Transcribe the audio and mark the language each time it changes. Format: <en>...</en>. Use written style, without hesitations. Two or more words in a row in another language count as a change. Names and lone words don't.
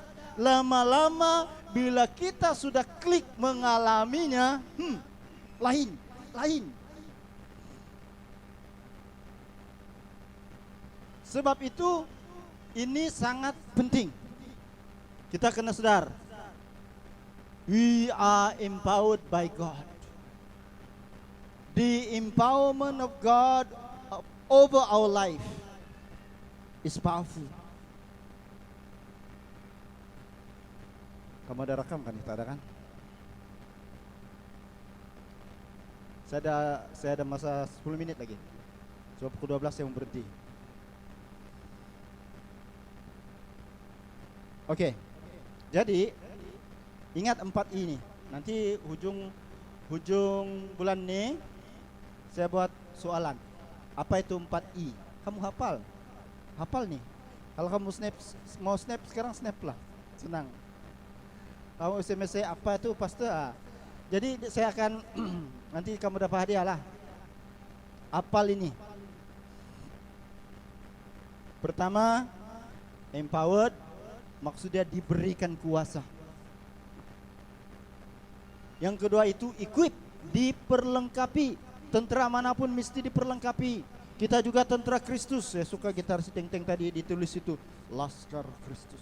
<ms>Lama-lama bila kita sudah klik mengalaminya, lain. Sebab itu ini sangat penting. Kita kena sadar,</ms> <en>we are empowered by God. The empowerment of God over our life is powerful.</en> <ms>Kamu ada rekam kan? Kita ada kan? Saya ada masa 10 menit lagi. Sebab pukul 12 saya mau berhenti. Oke. Jadi ingat 4I ini. Nanti hujung bulan ini saya buat soalan. Apa itu 4I? Kamu hafal? Hafal nih. Kalau kamu mau snap sekarang snap lah. Senang. Kamu SMS saya apa itu pastor? Jadi saya akan nanti kamu dapat hadiah lah. Hafal ini. Pertama, empowered maksudnya diberikan kuasa. Yang kedua itu equip, diperlengkapi. Tentara manapun mesti diperlengkapi. Kita juga tentara Kristus. Saya suka gitar si Teng-Teng tadi ditulis itu Laskar Kristus.</ms>